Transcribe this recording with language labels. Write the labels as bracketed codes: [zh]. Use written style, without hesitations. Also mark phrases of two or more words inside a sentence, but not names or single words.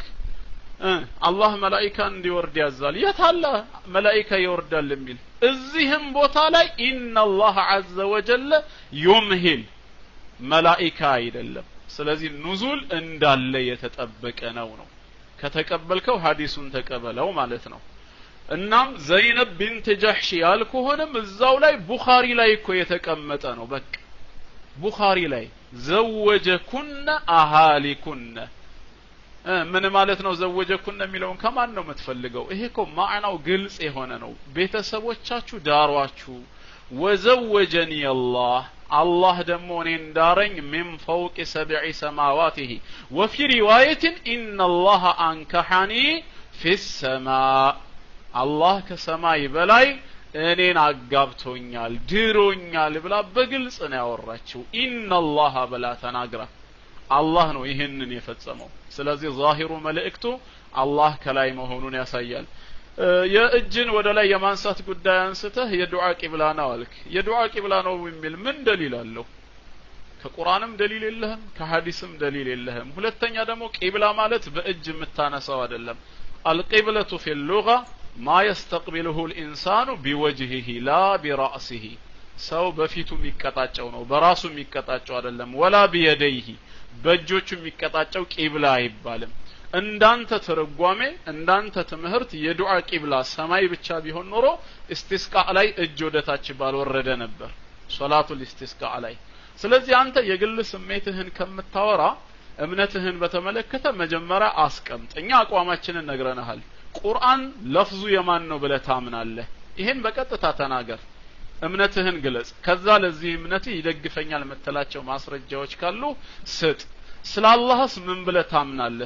[am] አላህ መላእክት እንዲወርድ ያዛል የታለ መላእክት ይወርዳል የሚል እዚህም ቦታ ላይ [ar] إن الله عز وجل يمهل [am] መላእክት አይደለም ስለዚህ ኑዙል እንዳለ የተጠበቀ ነው ከተቀበልከው ሐዲሱን ተቀበለው ማለት ነው እናም ዘይነብ ቢንት ጀህሽ ያልኩሆነም እዛው ላይ ቡኻሪ ላይ እኮ የተቀመጠ ነው በቃ ቡኻሪ ላይ [ar] زوجكن أهاليكن [am] ምን ማለት ነው ዘወጀኩነ የሚለውን ከማን ነው የምትፈልገው ይሄ እኮ ማዕናው ግልጽ የሆነ ነው ቤተሰቦቻችሁ ዳሯችሁ [ar] وزوجني الله [am] ደግሞ እኔን ዳረኝ [ar] من فوق 7 سماواته وفي روايه ان الله انكحني في السماء الله [am] ከሰማይ በላይ እኔን አጋብቶኛል ድሮኛል ብላ በግልጽ ነው ያወራችው [ar] ان الله [am] ብላ ተናግራ አላህ ነው ይሄንን የፈጸመው ስለዚህ ዛሂሩ መልእክቱ አላህ ከላይ መሆኑን ያሳያል የእጅን ወደ ላይ የማንሳት ጉዳይ አንስተህ የዱዓ ቂብላ ነው አልክ የዱዓ ቂብላ ነው የሚል ምን ደሊል አለው ከቁርአንም ደሊል የለህም ከሐዲስም ደሊል የለህም ሁለተኛ ደግሞ ቂብላ ማለት በእጅ የምታነሳው አይደለም [ar] القبلة في اللغة ما يستقبله الإنسان بوجهه لا برأسه [am] ሰው በፊቱ የሚቀጣጨው ነው በራሱ የሚቀጣጨው አይደለም [ar] ولا بيديه [am] በእጆቹ የሚቀጣጨው ቂብላ አይባልም እንዳንተ ተረጓሜ እንዳንተ ትምህርት የዱዓ ቂብላ ሰማይ ብቻ ቢሆን ኖሮ እስቲስቃ ላይ እጅ ወደታች ባልወረደ ነበር [ar] صلاة الاستسقاء [am] ላይ ስለዚህ አንተ የግል ስሜትህን ከምታወራ እምነትህን በተመለከተ መጀመሪያ አስቀምጥ እኛ አቋማችንን ነግረናል ቁርአን ለፍዙ የማን ነው ብለህ ታምናለህ ይሄን በቀጥታ ተናገር እምነትህን ግለጽ ከዛ ለዚህ እምነትህ ይደግፈኛል መተላቸው ማስረጃዎች ካሉ ስጥ ስለ አላህስ ምን ብለህ ታምናለህ